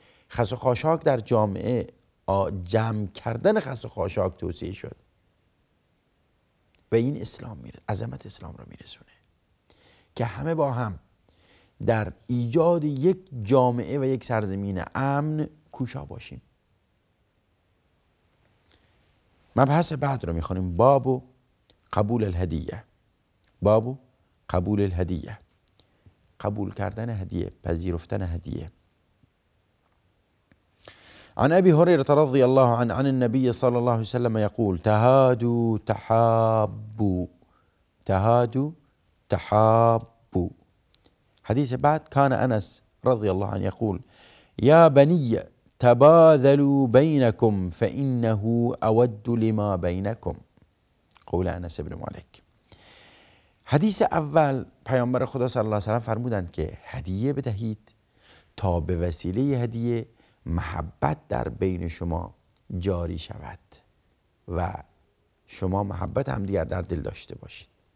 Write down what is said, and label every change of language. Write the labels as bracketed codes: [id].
[fa] خس و خاشاک در جامعه، جمع کردن خس و خاشاک توصیه شد و این اسلام عظمت اسلام رو میرسونه که همه با هم در ایجاد یک جامعه و یک سرزمین امن کوشا باشیم. مبحث بعد رو میخونیم، باب قبول الهدیه. باب قبول الهدیه، قبول کردن هدیه، پذیرفتن هدیه. [ar] عن ابي هريره رضي الله عنه عن النبي صلى الله عليه وسلم يقول تهادوا تحابوا، تهادوا تحابوا. [fa] حديث بعد [ar] كان انس رضي الله عنه يقول يا بني تباذلوا بينكم فإنه أود لما بينكم، قول انس بن مالک. [fa] حدیث اول پیامبر خدا صلی الله علیه و سلم فرمودند که هدیه بدهید تا به وسیله هدیه محبت در بین شما جاری شود و شما محبت همدیگر در دل داشته باشید.